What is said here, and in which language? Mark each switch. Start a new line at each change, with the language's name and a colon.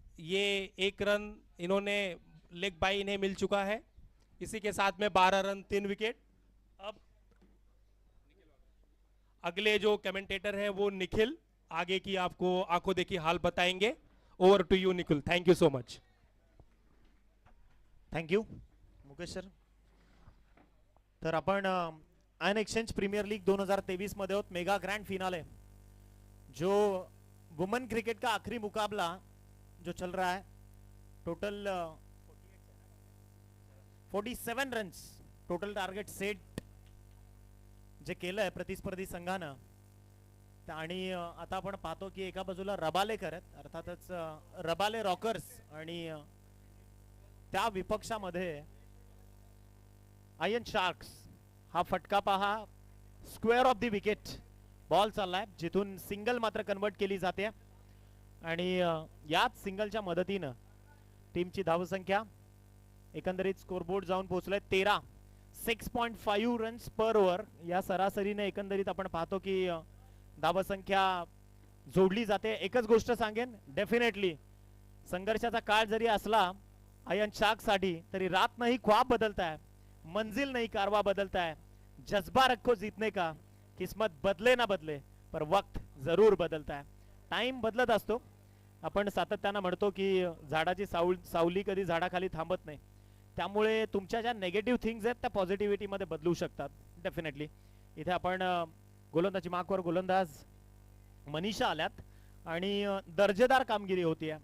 Hindi: ये 1 रन इन्होंने, leg bye इन्हें मिल चुका है। इसी के साथ में 12 रन 3 विकेट। अब अगले जो कमेंटेटर हैं वो निखिल आगे की आपको आंखों देखी हाल बताएंगे।
English: Over to you Nikhil, thank you so much. Thank you Mukesh sir.
Marathi: तर आपण आयन एक्सचेंज प्रीमियर लीग 2023 मध्ये होत.
Hindi: मेगा ग्रैंड फिनाले जो वुमेन क्रिकेट का आखिरी मुकाबला जो चल रहा है.
Marathi: Total 47 runs total target set जे केलंय प्रतिस्पर्धी संघानं. आणि आता आपण पाहतो की एका बाजूला रबाले करत अर्थातच रबाले रॉकर्स आणि त्या विपक्षामध्ये आयन शार्क्स. हा फटका पहा, square of the wicket ball चाललाय जिथून सिंगल मात्र कन्वर्ट केली जाते आणि याच सिंगलच्या मदतीनं टीमची धावसंख्या एकंदरीत स्कोरबोर्ड जाऊन पोहोचलाय 13. 6.5 रन्स पर ओव्हर या सरासरीने एकंदरीत आपण पाहतो की धावसंख्या जोडली जाते. एकच गोष्ट सांगेन, डेफिनेटली संघर्षाचा काळ जरी असला आयन शार्क्स साठी तरी
Hindi: रात नहीं ख्वाब बदलता है, मंजिल नहीं कारवा बदलता है. जज्बा रखो जीतने का, किस्मत बदले ना बदले पर वक्त जरूर बदलता है.
Marathi: टाइम बदलत असतो. आपण सातत्याने म्हणतो की झाडाची सावली कधी झाडाखाली थांबत नाही. त्यामुळे तुमच्या ज्या नेगेटिव्ह थिंग्स आहेत त्या पॉझिटिव्हिटी मध्ये बदलू शकतात. डेफिनेटली इथे आपण गोलंदाजी मार्कवर गोलंदाज मनीषा आल्यात आणि दर्जेदार कामगिरी होती.